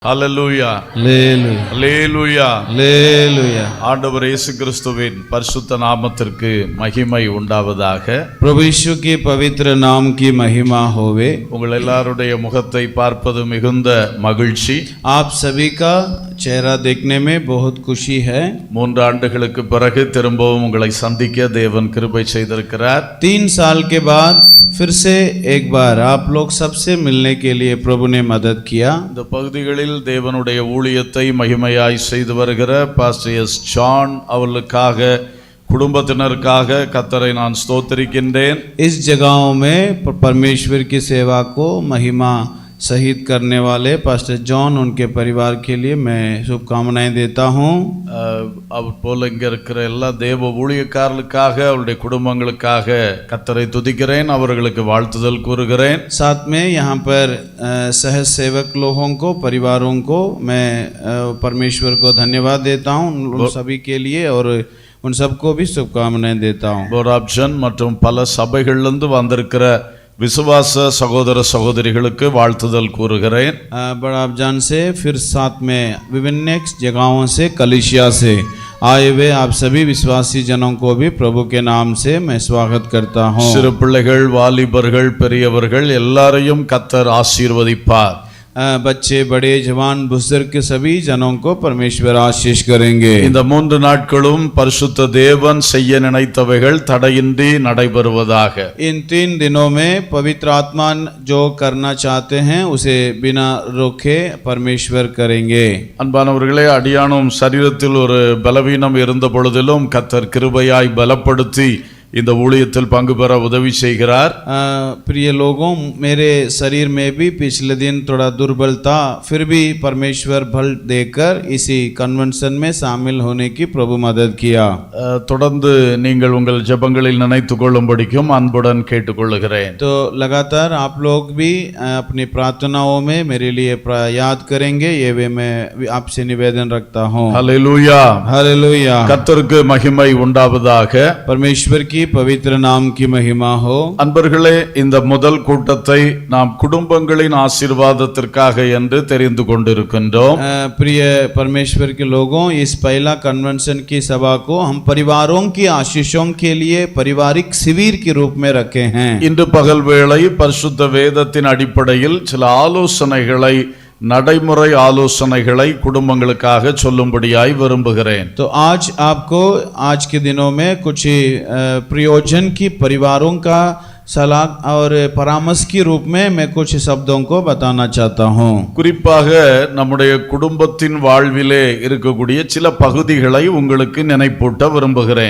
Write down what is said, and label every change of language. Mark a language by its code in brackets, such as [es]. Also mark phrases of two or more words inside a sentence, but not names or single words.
[ta] ஹல்லேலூயா ஹல்லேலூயா ஹல்லேலூயா ஹல்லேலூயா. ஆண்டவர் இயேசு கிறிஸ்துவின் பரிசுத்த நாமத்திற்கு மகிமை உண்டாவதாக. [hi] प्रभु यीशु के पवित्र नाम की महिमा होवे. [ta] உங்கள் எல்லாருடைய முகத்தை பார்ப்பது மிகுந்த மகிழ்ச்சி. [hi] आप सभी का चेहरा देखने में बहुत खुशी है. [ta] 3 ஆண்டுகளுக்கு பிறகு திரும்பவும் உங்களை சந்திக்க தேவன் கிருபை செய்திருக்கிறார். [hi] 3 साल के बाद फिर से एक बार आप लोग सबसे मिलने के लिए प्रभु ने मदद किया. [ta] இந்த பகுதிகளில் தேவனுடைய ஊழியத்தை மகிமையாய் செய்து வருகிற பாஸ்டர் எஸ் ஜான் அவர்களுக்காக குடும்பத்தினருக்காக கர்த்தரை நான் ஸ்தோத்திரிக்கின்றேன். [hi] इस जगहों में परमेश्वर की सेवा को महिमा सहित करने वाले पास्टर जॉन उनके परिवार के लिए मैं शुभकामनाएं देता हूं. [ta] அவர் போல இங்க இருக்கிற எல்லா தேவ ஊழியக்காரர்களுக்காக அவருடைய குடும்பங்களுக்காக கர்த்தரை துதிக்கிறேன், அவர்களுக்கு வாழ்த்துதல் கூறுகிறேன். [hi] साथ में यहाँ पर सहज सेवक लोगों को, परिवारों को मैं परमेश्वर को धन्यवाद देता हूँ उन सभी के लिए और उन सबको भी शुभकामनाएं देता हूँ. [ta] போராப்ஜன் மற்றும் பல சபைகளிலிருந்து வந்திருக்கிற விசுவாச சகோதர சகோதரிகளுக்கு வாழ்த்துதல் கூறுகிறேன். [hi] बड़ा अफजान से फिर साथ में विभिन्न जगहों से कलीसिया से आए हुए आप सभी विश्वासी जनों को भी प्रभु के नाम से मैं स्वागत करता हूँ. [ta] சிறு பிள்ளைகள், வாலிபர்கள், பெரியவர்கள் எல்லாரையும் கர்த்தர் ஆசீர்வதிப்பார். [hi] बच्चे, बड़े, जवान, बुजुर्ग के सभी जनों को परमेश्वर आशीष करेंगे. [ta] இந்த 3 நாட்களும் பரிசுத்த தேவன் செய்ய நினைத்தவைகள் தடையின்றி நடைபெறுவதாக. [hi] इन 3 दिनों में पवित्र आत्मा जो करना चाहते हैं उसे बिना रोके परमेश्वर करेंगे. [ta] அன்பானவர்களே, அடியானும் சரீரத்தில் ஒரு பலவீனம் இருந்த பொழுதிலும் கர்த்தர் கிருபையாய் பலப்படுத்தி இந்த ஊழியத்தில் பங்கு பெற உதவி செய்கிறார். [hi] प्रिय लोगों, मेरे शरीर में भी पिछले दिन थोड़ा दुर्बल था, फिर भी परमेश्वर बल देकर इसी कन्वेंशन में शामिल होने की प्रभु मदद किया. [ta] தொடர்ந்து நீங்கள் உங்கள் ஜெபங்களில் நினைத்துக் கொள்ளும்படிக்கும் அன்புடன் கேட்டுக்கொள்கிறேன். [hi] तो लगातार आप लोग भी अपनी प्रार्थनाओं में मेरे लिए याद करेंगे, ये वे मैं आपसे निवेदन रखता हूँ. [ta] ஹல்லேலூயா [hi] हालेलुया. [ta] கர்த்தருக்கு மகிமை உண்டாவதாக. [hi] परमेश्वर की पवित्र नाम की महिमा हो. [ta] அன்பர்களே, இந்த முதல் கூட்டத்தை நாம் குடும்பங்களின் ஆசீர்வாதத்திற்காக என்று தெரிந்து கொண்டிருக்கின்றோம். [hi] प्रिय परमेश्वर के लोगों, इस पहला कन्वेंशन की सभा को हम परिवारों की आशीषों के लिए पारिवारिक शिविर के रूप में रखे हैं. [ta] இன்று பகல் வேளை பரிசுத்த வேதத்தின் அடிப்படையில் சில ஆலோசனைகளை, நடைமுறை ஆலோசனைகளை குடும்பங்களுக்காக சொல்லும்படியாய் விரும்புகிறேன். [hi] तो आज आपको आज के दिनों में कुछ प्रयोजन की परिवारों का सलाह और परामर्श के रूप में मैं कुछ शब्दों को बताना चाहता हूँ. [ta] குறிப்பாக நம்முடைய குடும்பத்தின் வாழ்விலே இருக்கக்கூடிய சில பகுதிகளை உங்களுக்கு நினைப்பூட்ட விரும்புகிறேன்.